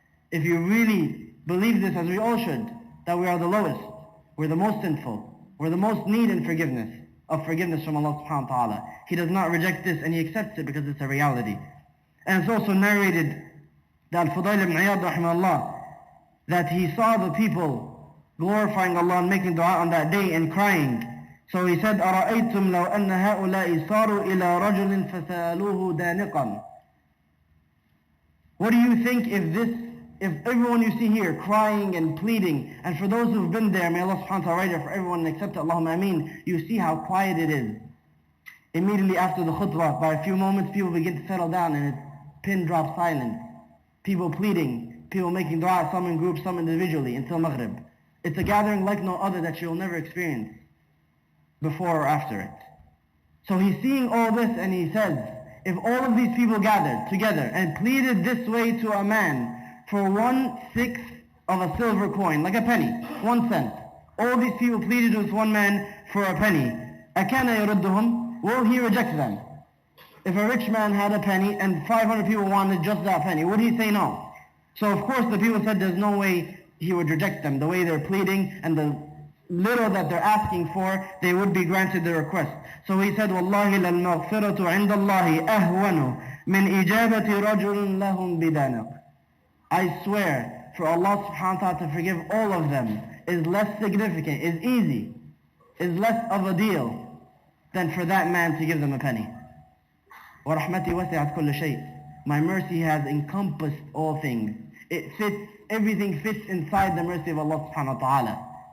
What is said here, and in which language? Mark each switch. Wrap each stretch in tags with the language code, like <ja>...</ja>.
<en>If you really believe this, as we all should, that we are the lowest, we're the most sinful, we're the most need in forgiveness from Allah subhanahu wa ta'ala. He does not reject this and He accepts it because it's a reality. And it's also narrated that Al-Fudayl ibn Iyad rahimahullah, that he saw the people glorifying Allah and making dua on that day and crying. So he said,</en> <ar>أَرَأَيْتُمْ لَوْ أَنَّ هَؤُلَاءِ صَارُوا إِلَىٰ رَجُلٍ فَسَأَلُوهُ دَانِقًا.</ar> <en>What do you think if everyone you see here crying and pleading, and for those who've been there, may Allah subhanahu wa ta'ala write it for everyone and accept it, Allahumma ameen, you see how quiet it is. Immediately after the khutbah, by a few moments, people begin to settle down and it's pin drop silence. People pleading, people making dua, some in groups, some individually, until Maghrib. It's a gathering like no other that you'll never experience before or after it. So he's seeing all this and he says, if all of these people gathered together and pleaded this way to a man for 1/6 of a silver coin, like a penny, 1 cent, all these people pleaded with one man for a penny,</en> <ar>أَكَانَ يَرُدُّهُمْ,</ar> <en>will he reject them? If a rich man had a penny and 500 people wanted just that penny, would he say no? So of course the people said there's no way he would reject them. The way they're pleading and the little that they're asking for, they would be granted their request. So he said,</en> <ar>وَاللَّهِ لَلْمَغْفِرَةُ عِنْدَ اللَّهِ أَهْوَنُ مِنْ إِجَابَةِ رَجُلٍ لَهُمْ بِدَانِقٍ.</ar> <en>I swear, for Allah subhanahu wa ta'ala to forgive all of them is less significant, is easy, is less of a deal than for that man to give them a penny.</en> <ar>وَرَحْمَتِي وَسِعَتْ كُلَّ شَيْءٍ.</ar> <en>My mercy has encompassed all things. It fits, everything fits inside the mercy of Allah subhanahu wa ta'ala.</en>